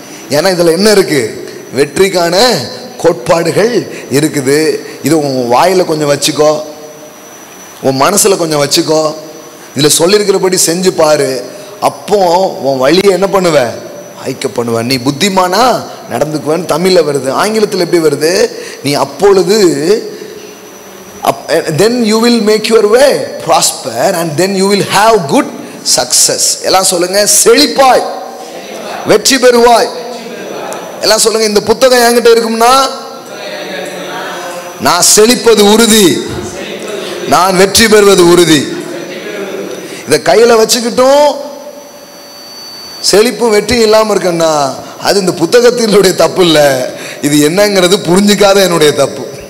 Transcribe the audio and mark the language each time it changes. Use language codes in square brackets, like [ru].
[ta] ஏன்னா இதுல என்ன இருக்கு? வெற்றிக்கான கோட்பாடுகள் இருக்குது. இது உன் வாயில கொஞ்சம் வச்சுக்கோ, உன் மனசுல கொஞ்சம் வச்சுக்கோ, இதுல சொல்லியிருக்கிறபடி செஞ்சு பாரு. அப்போ உன் வழியை என்ன பண்ணுவ? ஐக்கிய பண்ணுவ. நீ புத்திமானா நடந்துக்குவேன்னு தமிழ்ல வருது. ஆங்கிலத்தில் எப்படி வருது? நீ அப்பொழுது [en] then you will make your way prosper and then you will have good success. [ta] எல்லாம் சொல்லுங்க, செழிப்பாய், வெற்றி பெறுவாய். எல்லாம் சொல்லுங்க, இந்த புத்தகம் என்கிட்ட இருக்கும்னா நான் செழிப்பது உறுதி, நான் வெற்றி பெறுவது உறுதி. இதை கையில வச்சுக்கிட்டும் செழிப்பும் வெற்றி இல்லாம இருக்குன்னா அது இந்த புத்தகத்தினுடைய தப்பு இல்லை, இது என்னங்கிறது புரிஞ்சுக்காத என்னுடைய தப்பு.